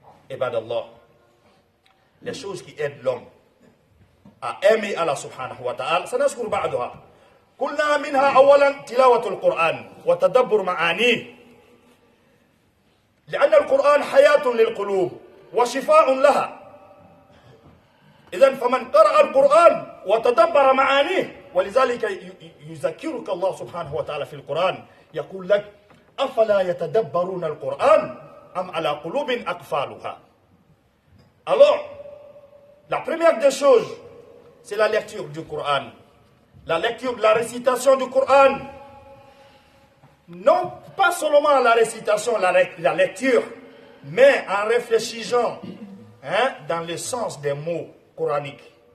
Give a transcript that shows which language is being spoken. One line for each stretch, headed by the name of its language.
French: Ibadallah, les choses qui aident l'homme à aimer Allah subhanahu wa ta'ala,
Arabic: سنذكر بعضها. قلنا منها أولا تلاوة القرآن وتدبر معانيه، لأن القرآن حياة للقلوب وشفاء لها. إذن فمن قرأ القرآن وتدبر معانيه، ولذلك يذكرك الله سبحانه وتعالى في القرآن، يقول لك أفلا يتدبرون القرآن أم على قلوب أقفالها.
French: Alors, la première des choses, c'est la lecture du Coran. La lecture, la récitation du Coran. Non pas seulement la récitation, la lecture, mais en réfléchissant dans le sens des mots coraniques.